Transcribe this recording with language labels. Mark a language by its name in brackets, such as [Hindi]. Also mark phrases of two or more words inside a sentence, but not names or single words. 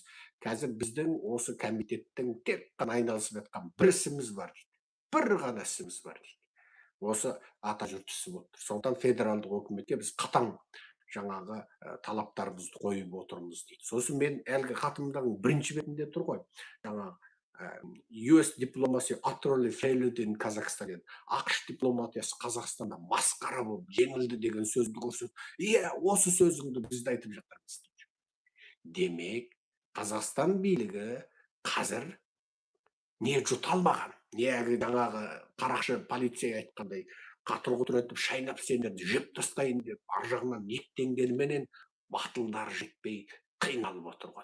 [Kazakh] Қазір біздің осы комитеттің тек қана айналысып жатқан бір ісіміз бар дейді. Бір ғана ісіміз бар дейді. Осы атажұрт ісі болып тұр. Сондықтан федералдық үкіметке біз қатаң жаңағы талаптарымызды қойып отырмыз дейді. Сосын мен әлгі хатымдағы бірінші бетінде тұр ғой, жаңағы US дипломasi [English] utterly failed in Kazakhstan. [Kazakh] ақш дипломатиясы Қазақстанда масқара болып жеңілді деген сөзді көрсетіп, иә, осы сөзіңді біз де айтып жатырмыз. Демек, Қазақстан билігі қазір не жұта алмаған, не жаңағы қарақшы полиция айтқандай қатырғұтыр етіп шайнап сендерді жеп тастайын деп ар жағынан ниеттенгеніменен батылдары жетпей қиналып отырған.